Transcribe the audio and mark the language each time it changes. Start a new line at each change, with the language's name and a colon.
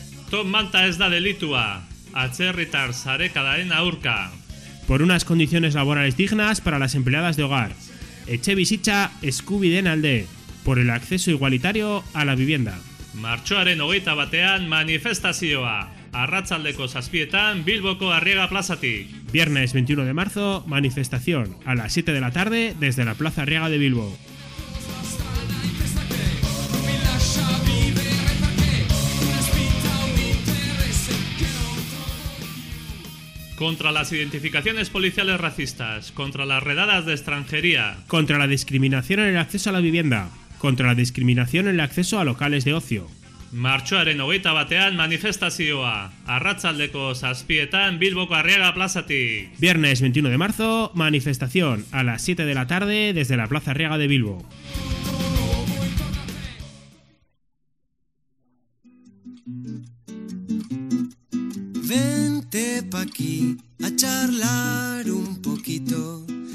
Basque: Top Manta es da delitua, atzerritar sarekadaren aurka.
Spanish: Por unas condiciones laborales dignas para las empleadas de hogar.
Basque: Etxebizitza eskubideen alde,
Spanish: por el acceso igualitario a la vivienda.
Basque: Martxoaren 21 manifestazioa, arratsaldeko 7 Bilboko Arriaga plazatik.
Spanish: Viernes 21 de marzo, manifestación, a las 7 de la tarde desde la Plaza Arriaga de Bilbo. Contra las identificaciones policiales racistas, contra las redadas de extranjería, contra la discriminación en el acceso a la vivienda, contra la discriminación en el acceso a locales de ocio.
Basque: Martxoaren 21ean manifestazioa, arratsaldeko 7:00 Bilboko Arriaga plazatik.
Spanish: Viernes 21 de marzo, manifestación a las 7 de la tarde desde la Plaza Arriaga de Bilbo. Vente pa' aquí a charlar un poquito.